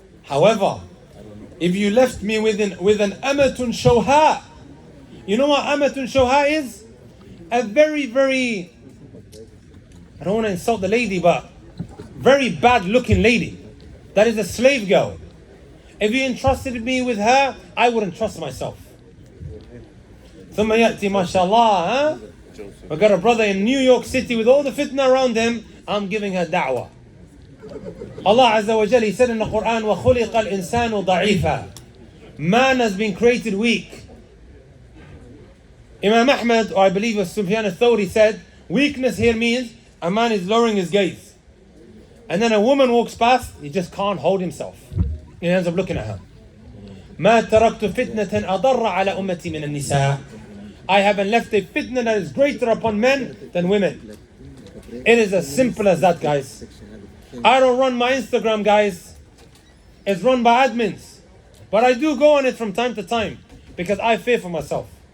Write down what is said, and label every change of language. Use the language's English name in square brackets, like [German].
[English] However, if you left me with an amatun shawha, you know what amatun shawha is? A very, very, I don't want to insult the lady, but very bad looking lady. That is a slave girl. If you entrusted me with her, I wouldn't trust myself. [Arabic] ثم يأتي ما شاء الله, huh? [English] I got a brother in New York City with all the fitna around him. I'm giving her da'wah. Allah Azza wa Jalla, He said in the Quran, [Arabic] وَخُلِقَ الْإِنسَانُ ضَعِيفًا. [English] Man has been created weak. Imam Ahmad, or I believe it was Sufyan al-Thawri, said, weakness here means a man is lowering his gaze. And then a woman walks past, he just can't hold himself. He ends up looking at her. [Arabic] مَا تَرَكْتُ فِتْنَةً أَضَرَّ عَلَى أُمَّتِي مِنَ النِّسَاءِ. [English] I haven't left a fitna that is greater upon men than women. It is as simple as that, guys. I don't run my Instagram, guys. It's run by admins. But I do go on it from time to time because I fear for myself.